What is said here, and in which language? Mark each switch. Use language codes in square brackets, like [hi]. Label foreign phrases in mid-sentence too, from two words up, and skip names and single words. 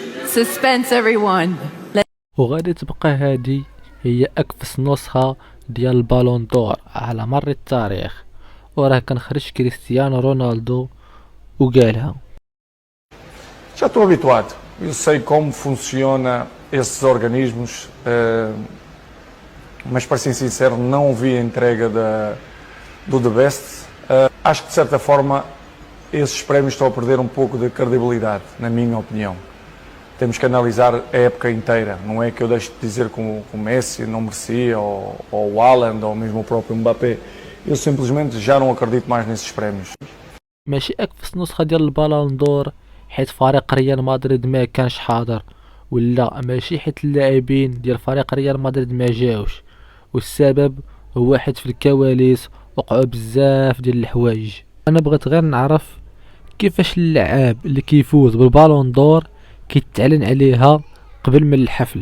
[en] Suspense everyone. [ar] وغادي تبقى هذه هي أكفس نسخة ديال البالون دور على مر التاريخ، وراه كنخرج كريستيانو رونالدو وقالها. [pt] Já estou habituado, eu sei como funciona esses organismos, mas para ser sincero não vi a entrega do The Best. Acho que de certa forma esses prémios estão a perder um pouco de credibilidade, na minha opinião. Temos que analisar a época inteira, não é que eu deixe de dizer que o Messi não merecia, ou o Haaland, ou mesmo o próprio Mbappé. Eu simplesmente já não acredito mais nesses prémios. [ar] ماشي أكفس نسخة ديال البالون دور حيت فريق ريال مدريد ما كانش حاضر، ولا ماشي حيت اللاعبين ديال فريق ريال مدريد ما جاوش، والسبب هو حيت في الكواليس وقعوا بزاف ديال الحوايج. انا بغيت غير نعرف كيفاش اللعاب اللي كيفوز بالبالون دور كيتعلن عليها قبل من الحفل.